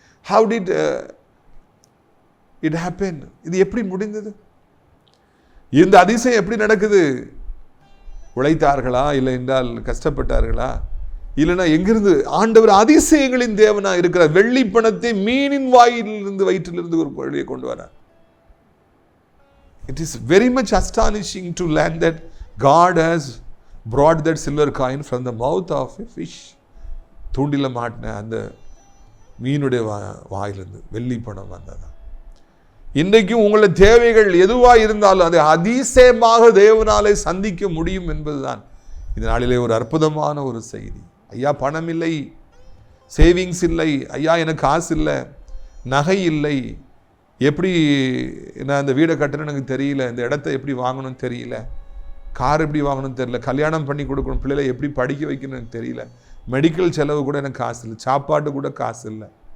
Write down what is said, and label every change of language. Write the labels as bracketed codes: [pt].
[en] How did it happen? [ta] இது எப்படி முடிந்தது? இந்த அதிசயம் எப்படி நடக்குது? உழைத்தார்களா, இல்லை என்றால் கஷ்டப்பட்டார்களா, இல்லைன்னா எங்கிருந்து? ஆண்டவர் அதிசயங்களின் தேவனா இருக்கிறார். வெள்ளி பணத்தை மீனின் வாயிலிருந்து வயிற்றிலிருந்து ஒரு வழியை கொண்டு வரார். [en] It is very much astonishing to learn that God has brought that silver coin from the mouth of a fish. [ta] தூண்டில மாட்டின அந்த மீனுடைய வாயிலிருந்து வெள்ளி பணம் வந்ததா. இன்றைக்கும் உங்களை தேவைகள் எதுவாக இருந்தாலும் அதை அதிசயமாக தேவனாலே சந்திக்க முடியும் என்பதுதான் இந்த நாளிலே ஒரு அற்புதமான ஒரு செய்தி. ஐயா பணம் இல்லை, சேவிங்ஸ் இல்லை, ஐயா எனக்கு காசு இல்லை, நகை இல்லை, எப்படி நான் இந்த வீடை கட்டணும்னு எனக்கு தெரியல, இந்த இடத்த எப்படி வாங்கணும்னு தெரியல, கார் எப்படி வாங்கணும்னு தெரியல, கல்யாணம் பண்ணி கொடுக்கணும், பிள்ளைகளை எப்படி படிக்க வைக்கணும்னு எனக்கு தெரியல, மெடிக்கல் செலவு கூட எனக்கு காசு இல்லை, சாப்பாட்டு கூட காசு இல்லை.